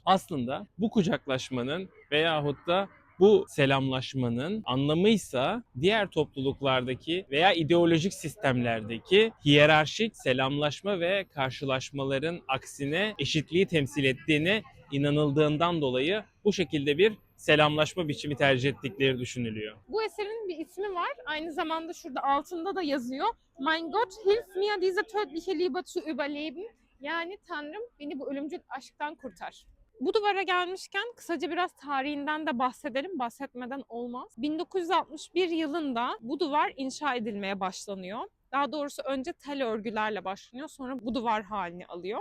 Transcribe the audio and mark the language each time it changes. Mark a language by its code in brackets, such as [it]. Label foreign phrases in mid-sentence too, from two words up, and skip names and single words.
[tr] Aslında bu kucaklaşmanın veyahut da bu selamlaşmanın anlamıysa diğer topluluklardaki veya ideolojik sistemlerdeki hiyerarşik selamlaşma ve karşılaşmaların aksine eşitliği temsil ettiğine inanıldığından dolayı bu şekilde bir selamlaşma biçimi tercih ettikleri düşünülüyor. Bu eserin bir ismi var. Aynı zamanda şurada altında da yazıyor. [de] Mein Gott, hilf mir diese tödliche Liebe zu überleben. [tr] Yani Tanrım, beni bu ölümcül aşktan kurtar. Bu duvara gelmişken kısaca biraz tarihinden de bahsedelim. Bahsetmeden olmaz. 1961 yılında bu duvar inşa edilmeye başlanıyor. Daha doğrusu önce tel örgülerle başlanıyor, sonra bu duvar halini alıyor.